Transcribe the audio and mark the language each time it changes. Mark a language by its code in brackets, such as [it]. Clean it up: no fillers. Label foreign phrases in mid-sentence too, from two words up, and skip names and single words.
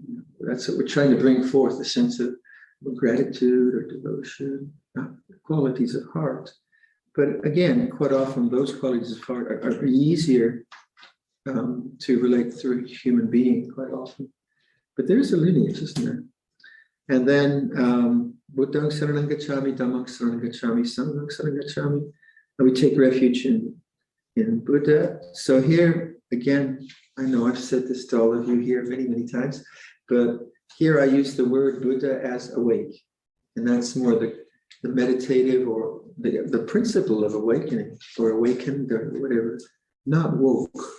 [en] That's what we're trying to bring forth, a sense of gratitude or devotion, qualities of heart. But again, quite often those qualities of heart are easier to relate through a human being quite often. But there's a lineage, isn't there? And then [pi] Buddhang Saranang Gacchami, Dhammang Saranang Gacchami, Sanghang Saranang Gacchami. [en] And we take refuge in Buddha. So here, again, I know I've said this to all of you here many times, but here I use the word Buddha as awake. And that's more the meditative or the principle of awakening or awakened or whatever, not woke.